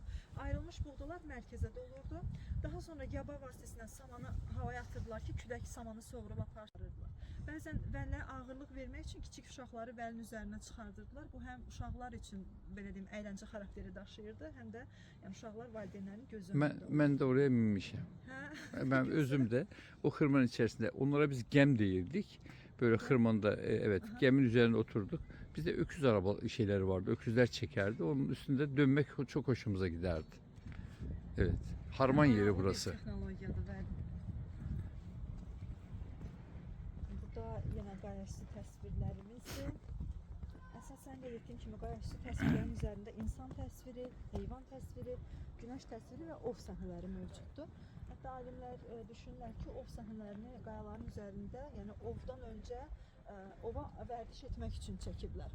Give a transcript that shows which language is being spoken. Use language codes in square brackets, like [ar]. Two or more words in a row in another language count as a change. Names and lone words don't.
[az] Ayrılmış buğdalar mərkəzdə olurdu. Daha sonra yaba vasitəsilə samanı havaya atırdılar ki, külək samanı sovurub aparırdılar. Bəzən vəllərə ağırlıq vermək üçün kiçik uşaqları vəlin üzərinə çıxardırdılar. Bu həm uşaqlar üçün belə deyim əyləncə xarakteri daşıyırdı, həm də yəni uşaqlar valideynlərin gözü önündə. mən də oraya minmişəm. Hə? [tr] Ben özüm de o hırmanın içerisinde onlara biz gem deyirdik. Böyle hırmanda evet gemin üzerine oturduk. Bizde öküz araba şeyleri vardı. Öküzler çekerdi. Onun üstünde dönmek çok hoşumuza giderdi. Evet. Harman yeri burası. [az] Texnologiyadır, bəli. Burada yenə qayaüstü təsvirlərimizdir. Əsasən də dediyim kimi qayaüstü təsvirlərin üzərində insan təsviri, heyvan təsviri, günəş təsviri və ov səhnələri mövcuddur. Hətta alimlər düşünürlər ki, ov səhnələrini qayaların üzərində, yəni ovdan öncə ova vərdiş etmək üçün çəkiblər.